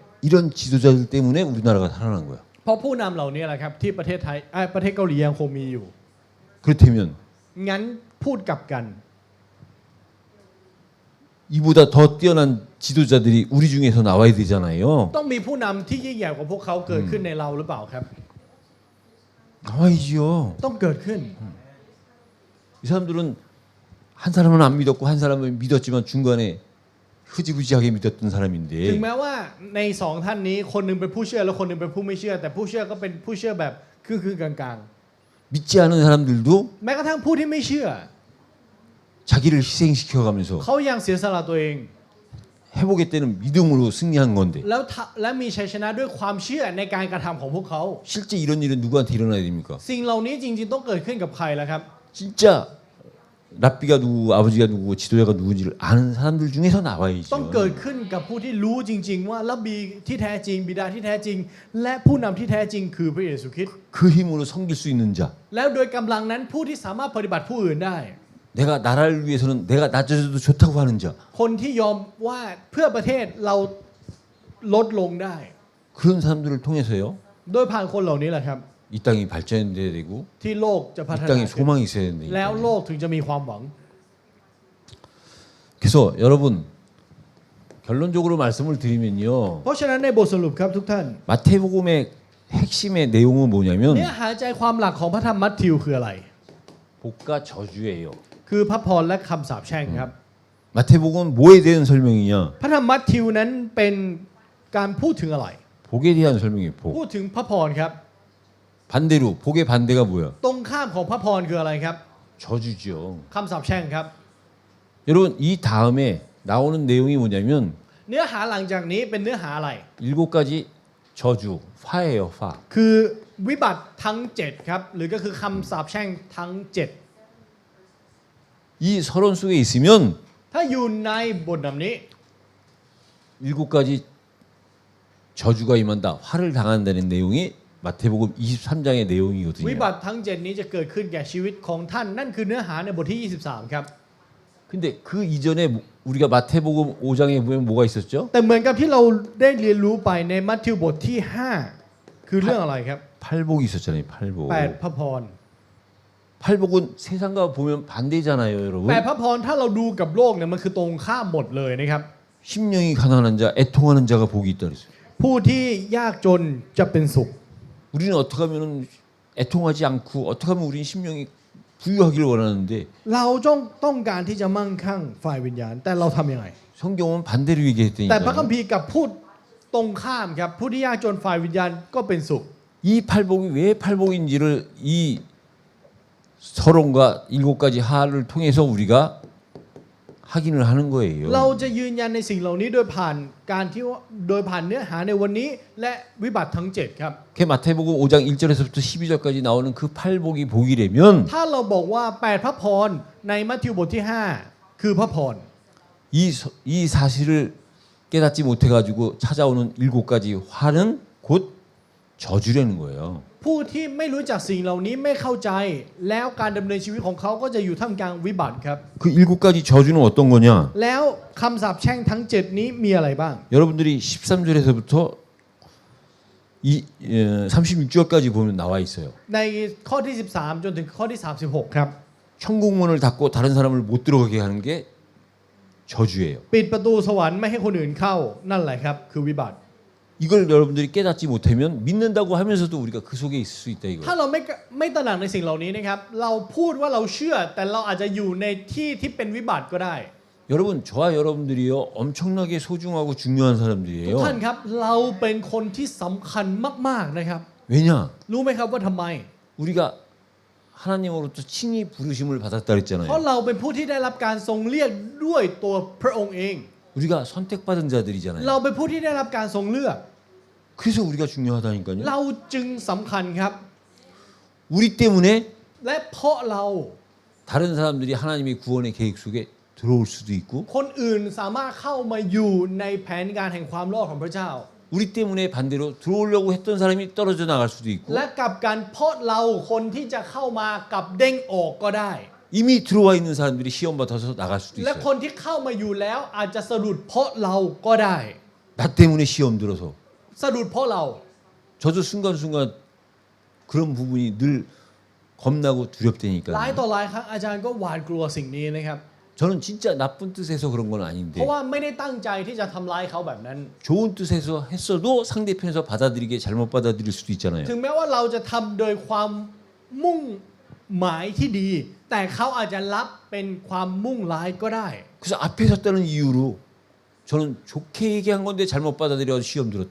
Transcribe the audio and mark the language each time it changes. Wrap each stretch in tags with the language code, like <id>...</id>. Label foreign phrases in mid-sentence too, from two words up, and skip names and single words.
<ko>이런 지도자들 때문에 우리나라가 살아난 거야.</ko> <th>เพราะผู้นำเหล่านี้แหละครับที่ประเทศเกาหลียังคงมีอยู่</th> <ko>그렇다면</ko> <th>งั้นพูดกลับกัน</th> <ko>이보다 더 뛰어난 지도자들이 우리 중에서 나와야 되잖아요.</ko> <th>ต้องมีผู้นำที่ยิ่งใหญ่กว่าพวกเขาเกิดขึ้นในเราหรือเปล่าครับ</th> <ko>나와야지요.</ko> <th>ต้องเกิดขึ้น</th> <ko>이 사람들은 한 사람은 안 믿었고 한 사람은 믿었지만 중간에 흐지부지하게 믿었던</ko> <th>ถึง</th> <ko>사람인데</ko> <th>แม้ว่าในสองท่านนี้คนหนึงเป็นผู้เชื่อแล้วคนหนึงเป็นผู้ไม่เชื่อ แต่ผู้เชื่อก็เป็นผู้เชื่อแบบคือกลาง</th> <ko>믿지 않은 사람들도</ko> <th>ๆแม้กระทั่งผู้ที่ไม่เชื่อ</th> <ko>자기를 희생시켜가면서</ko> <th>เขายังเสียสละตัวเอง</th> <ko>회복했다는 믿음으로 승리한 건데</ko> <th>และมีชัยชนะด้วยความเชื่อในการกระทำของพวกเขา</th> <ko>실제 이런 일은 누구한테 일어나야 됩니까?</ko> <th>สิ่งเหล่านี้จริงๆต้องเกิดขึ้นกับใครล่ะครับ</th> <ko>진짜 랍비가 누구, 아버지가 누구, 지도자가 누군지를 아는 사람들 중에서 나와야죠.</ko> <th>ต้องเกิดขึ้นกับผู้ที่รู้จริง ๆ ว่ารับบีที่แท้จริงบิดาที่แท้จริง และผู้นำที่แท้จริงคือพระเยซูคริสต์</th> <ko>그 힘으로 섬길 수 있는 자.</ko> <th>แล้วโดยกำลังนั้นผู้ที่สามารถปฏิบัติผู้อื่นได้</th> <ko>내가 나라를 위해서는 내가 낮아져도 좋다고 하는 자.</ko> <th>คนที่ยอมว่าเพื่อประเทศเราลดลงได้</th> <ko>그런 사람들을 통해서요.</ko> <th>โดยผ่านคนเหล่านี้แหละครับ</th> <ko>이 땅이 발전돼야 되고</ko> <th>ที่โลกจะพัฒ</th> <ko>이</ko> <th>นา</th> <ko>땅에</ko> <th>ขึ้น</th> <ko>소망이 있어야 된다.</ko> <th>แล้วโลกถึงจะมีความหวัง</th> <ko>그래서 여러분 결론적으로 말씀을 드리면요.</ko> <th>เพราะฉะนั้นในบทสรุปครับทุกท่าน</th> <ko>마태복음의 핵심의 내용은 뭐냐면</ko> <th>เนื้อหาใจความหลักของพระธรรมมัทธิวคืออะไร</th> <ko>복과 저주예요.</ko> <th>คือพระพรและคำสาปแช่งครับ</th> <ko>마태복음은 뭐에 대한 설명이냐?</ko> <th>พระธรรมมัทธิวนั้นเป็นการพูดถึงอะไร</th> <ko>복에 대한 설명이에요.</ko> <th>พู</th> <ko>복.</ko> <th>ดถึงพระพรครับ</th> <ko>반대로 복의 반대가 뭐야?</ko> <th>ตรงข้ามของพระพรคืออะไรครับ</th> <ko>저주죠.</ko> <th>คำสาปแช่งครับ</th> <ko>여러분 이 다음에 나오는 내용이 뭐냐면</ko> <th>เนื้อหาหลังจากนี้เป็นเนื้อหาอะไร</th> <ko>7가지 저주, 화예요, 화.</ko> <th>คือวิบัติทั้ง 7 ครับ หรือก็คือคำสาปแช่งทั้ง</th> <ko>이 서론 속에 있으면</ko> <th>7 ถ้าอยู่ในบทนำนี้</th> <ko>7가지 저주가 임한다, 화를 당한다는 내용이 마태복음 23장의</ko> <th>วิ</th> <ko>내용이거든요.</ko> <th>บัติทั้ง 7 นี้จะเกิดขึ้นแก่ชีวิตของท่าน นั่นคือเนื้อหาในบทที่ 23 ครับ</th> <ko>근데 그 이전에 우리가 마태복음 5장에 보면 뭐가 있었죠?</ko> <th>แต่เหมือนกับที่เราได้เรียนรู้ไปในมัทธิวบทที่ 5 คือเรื่องอะไรครับ</th> <ko>팔복이 있었잖아요. 팔복.</ko> <th>8 พระพร</th> <ko>팔복은 세상과 보면 반대잖아요, 여러분.</ko> <th>8 พระพรถ้าเราดูกับโลกเนี่ยมันคือตรงข้ามหมดเลยนะครับ</th> <ko>심령이 가난한 자, 애통하는 자가 복이 있다 그랬어요.</ko> <th>ผู้ที่ยากจนจะเป็นสุข</th> <ko>우리는 어떻게 하면 애통하지 않고 어떻게 하면 우리 심령이 부유하기를 원하는데</ko> <th>เราต้องการที่จะมั่งคั่งฝ่ายวิญญาณ แต่เราทำยังไง</th> <ko>성경은 반대로</ko> <th>แต่พระคัม</th> <ko>얘기했다니까요.</ko> <th>ภีร์กับพูดตรงข้ามครับผู้ที่ยากจนฝ่ายวิญญาณก็เป็นสุข</th> <ko>이 팔복이 왜 팔복인지를 이 서론과 7가지 하를 통해서 우리가 확인을 하는 거예요.</ko> <th>เราจะยืนยันในสิ่งเหล่านี้โดยผ่านเนื้อหาในวันนี้ และวิบัติทั้ง 7 ครับ</th> <ko>그 마태복음 5장 1절에서부터 12절까지 나오는 그 팔복이 복이라면</ko> <th>ถ้าเราบอกว่า 8 พระพรในมัทธิวบทที่ 5 คือพระพร</th> <ko>이 사실을 깨닫지 못해가지고 찾아오는 7가지 화는 곧 저주라는 거예요.</ko> <th>ผู้ที่ไม่รู้จักสิ่งเหล่านี้ไม่เข้าใจ แล้วการดำเนินชีวิตของเขาก็จะอยู่ท่ามกลางวิบัติครับ</th> <ko>그 7가지 저주는 어떤 거냐?</ko> <th>แล้วคำสาปแช่งทั้ง 7 นี้มีอะไรบ้าง</th> <ko>여러분들이 13절에서부터 36절까지 보면 나와 있어요.</ko> <th>ในข้อที่ 13 จนถึงข้อที่ 36 ครับ</th> <ko>천국문을 닫고 다른 사람을 못 들어가게 하는 게 저주예요.</ko> <th>ปิดประตูสวรรค์ไม่ให้คนอื่นเข้านั่นแหละครับคือวิบัติ</th> <ko>이걸 여러분들이 깨닫지 못하면 믿는다고 하면서도 우리가 그 속에 있을 수 있다</ko> <th>ถ้า</th> <ko>이거예요.</ko> <th>เราไม่ตระหนักในสิ่งเหล่านี้นะครับเราพูดว่าเราเชื่อแต่เราอาจจะอยู่ในที่ที่เป็นวิบัติก็ได้</th> <ko>여러분 저와 여러분들이요 엄청나게 소중하고 중요한</ko> <th>ทุก</th> <ko>사람들이에요.</ko> <th>ท่านครับเราเป็นคนที่สำคัญมากๆนะครับ</th> <ko>왜냐?</ko> <th>รู้ไหมครับว่าทำไม</th> <ko>우리가 하나님으로부터 친히 부르심을 받았다</ko> <th>เพราะ</th> <ko>그랬잖아요.</ko> <th>เราเป็นผู้ที่ได้รับการทรงเรียกด้วยตัวพระองค์เอง</th> <ko>우리가 선택받은 자들이잖아요.</ko> <th>เราเป็นผู้ที่ได้รับการทรงเลือก</th> <ko>그래서 우리가 중요하다니까요.</ko> <th>เราจึงสำคัญครับ</th> <ko>우리 때문에</ko> <th>และเพราะเรา</th> <ko>다른 사람들이 하나님의 구원의 계획 속에 들어올 수도 있고</ko> <th>คนอื่นสามารถเข้ามาอยู่ในแผนการแห่งความรอดของพระเจ้า</th> <ko>우리 때문에 반대로 들어오려고 했던 사람이 떨어져 나갈 수도 있고</ko> <th>และกลับกันเพราะเราคนที่จะเข้ามากับเด้งออกก็ได้</th> <ko>이미 들어와 있는 사람들이 시험 받아서 나갈 수도</ko> <th>และ</th> <ko>있어요.</ko> <th>คนที่เข้ามาอยู่แล้วอาจจะสะดุดเพราะเราก็ได้</th> <ko>나 때문에 시험 들어서</ko> <th>สะดุดเพราะเรา</th> <ko>저도 순간순간 그런 부분이 늘 겁나고</ko> <th>หลาย</th> <ko>두렵다니까요.</ko> <th>ต่อหลายครั้งอาจารย์ก็หวาดกลัวสิ่งนี้นะครับ</th> <ko>저는 진짜 나쁜 뜻에서 그런 건</ko> <th>เพ</th> <ko>아닌데</ko> <th>ราะว่าไม่ได้ตั้งใจที่จะทำร้ายเขาแบบนั้น</th> <ko>좋은 뜻에서 했어도 상대편에서 받아들이게 잘못 받아들일 수도 있잖아요.</ko> <th>ถึงแม้ว่าเราจะทำโดยความมุ่งหมายที่ดี แต่เขาอาจจะรับเป็นความมุ่งร้ายก็ได้</th> <ko>그래서 앞에 섰다는 이유로 저는 좋게 얘기한 건데 잘못 받아들여서 시험 들었다.</ko>